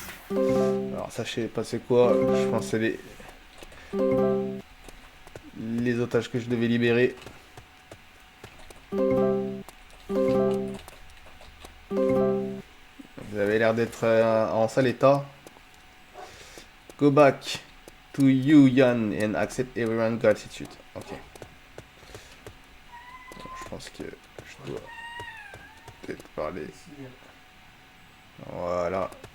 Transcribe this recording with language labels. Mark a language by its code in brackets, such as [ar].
[fr] Alors ça, je sais pas c'est quoi. Je pense que c'est les otages que je devais libérer. Vous avez l'air d'être en sale état. [en] Go back to you, Yan, and accept everyone's gratitude. Ok. [fr] Alors, je pense que je dois peut-être parler. Voilà.